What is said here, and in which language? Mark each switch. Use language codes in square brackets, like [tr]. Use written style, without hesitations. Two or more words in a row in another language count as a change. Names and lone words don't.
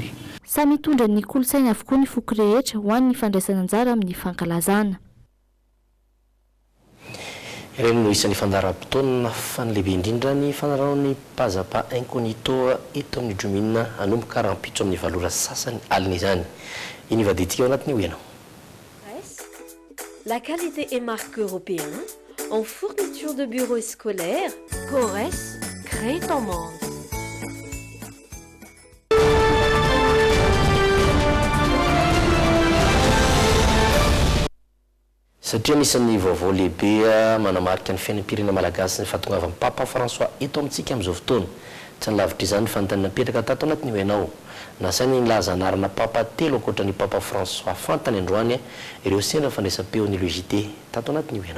[mg] samy mitondra ny kolontsaina avokoa ny foko rehetra ho an'ny fandraisana anjara amin'ny fankalazana. Ireny no isan'ny fandaharam-potoana fa ny lehibe indrindra ny fanarahan'ny pazapa incognito eto amin'ny dromina anomboka rahampitso amin'ny valora sasany alina izany. Iny vaditsika ao anatiny ho ianao. [fr] La qualité et marque européen en fourniture de bureaux scolaires. Corres crée ton monde. [mg] Satria nisan'ny vaovao lehibe manamarika ny fiainam-pirenena malagasy ny fahatongavan'ny Papa François eto amintsika amin'izao fotoana. Tsy nilavitra izany ny fanontaniana napetraka tato anatiny ho ianao. Nasainy nilaza anarana Papa telo ankoatra ny Papa François fantany androany ireo sendra fandraisam-peo ny logité tato anatiny ho ianao.